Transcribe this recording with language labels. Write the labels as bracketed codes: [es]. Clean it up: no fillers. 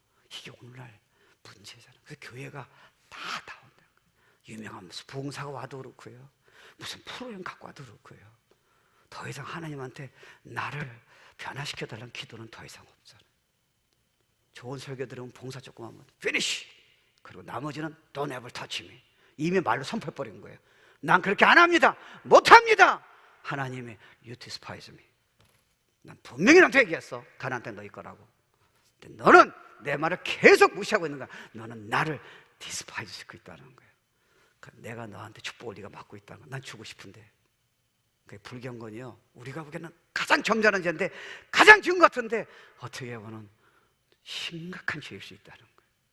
[ko] 이게 오늘날 문제잖아요. 그래서 교회가 다 나온다는 거예요. 유명한 무슨 부흥사가 와도 그렇고요, 무슨 프로그램 갖고 와도 그렇고요, 더 이상 하나님한테 나를 변화시켜달라는 기도는 더 이상 없잖아요. 좋은 설교 들으면 봉사 조금 하면 [en] finish! [ko] 그리고 나머지는 [en] don't ever touch me. [ko] 이미 말로 선포해버린 거예요. 난 그렇게 안 합니다. 못합니다. 하나님이 [en] you despise me. [ko] 난 분명히 너한테 얘기했어. 가나안에 너희 거라고. 근데 너는 내 말을 계속 무시하고 있는 거야. 너는 나를 despise 시키고 있다는 거예요. 그러니까 내가 너한테 축복을 네가 받고 있다는 거야. 난 주고 싶은데. 불경건이요, 우리가 보기에는 가장 점잖은 죄인데 가장 지은 것 같은데 어떻게 보면 심각한 죄일 수 있다는 거예요.